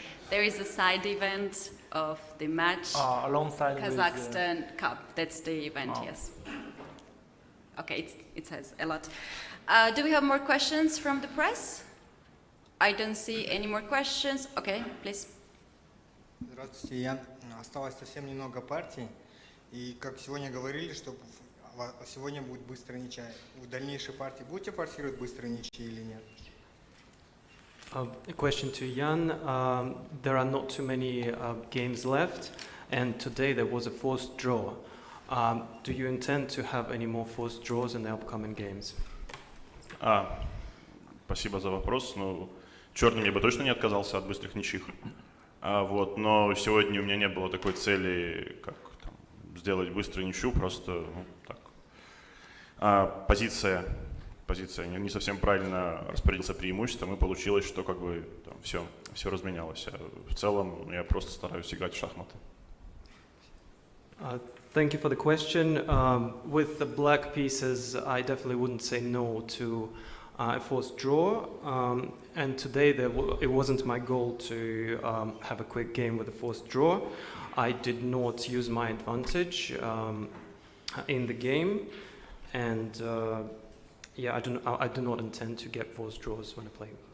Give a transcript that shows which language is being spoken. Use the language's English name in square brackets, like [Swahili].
[English] There is a side event of the match. Alongside Kazakhstan Cup. That's the event, yes. Okay, it says a lot. Do we have more questions from the press? I don't see any more questions. Okay, please. [Russian] Здравствуйте, Ян. Осталось совсем немного партий. И как сегодня говорили, что сегодня будет быстрая ничья. В дальнейшей партии будете форсировать быстрые ничьи или нет? [English] A question to Jan. There are not too many games left, and today there was a forced draw. Do you intend to have any more forced draws in the upcoming games? [Russian] Спасибо за вопрос. Ну, черным я бы точно не отказался от быстрых ничьих. Вот, но сегодня у меня не было такой цели, как там, сделать быструю ничью, просто ну, так. Позиция не совсем правильно распорядился преимуществом, и получилось, что как бы там, все разменялось. В целом я просто стараюсь играть в шахматы. [English] Thank you for the question. With the black pieces, I definitely wouldn't say no to a forced draw. And today it wasn't my goal to have a quick game with a forced draw. I did not use my advantage in the game, and yeah, I do not intend to get forced draws when I play.